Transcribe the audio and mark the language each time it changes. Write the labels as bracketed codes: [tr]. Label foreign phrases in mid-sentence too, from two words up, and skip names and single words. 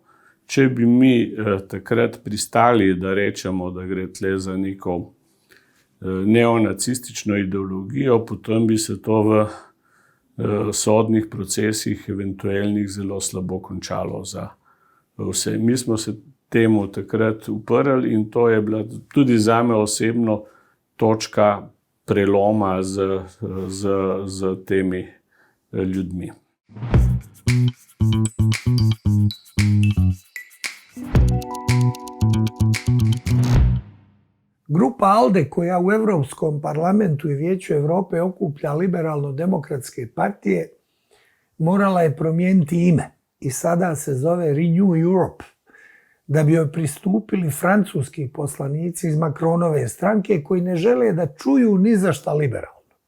[sl] Če bi mi takrat pristali, da rečemo, da gre tle za neko neonacistično ideologijo, potem bi se to v sodnih procesih eventualnih zelo slabo končalo za vse. Mi smo se temu takrat uprli in to je bila tudi zame osebno točka preloma z temi ljudmi. [bs] Grupa ALDE, koja u Europskom parlamentu i Vijeću Europe okuplja liberalno-demokratske partije, morala je promijeniti ime i sada se zove Renew Europe, da bi joj pristupili francuski poslanici iz Macronove stranke koji ne žele da čuju ni za šta liberalno.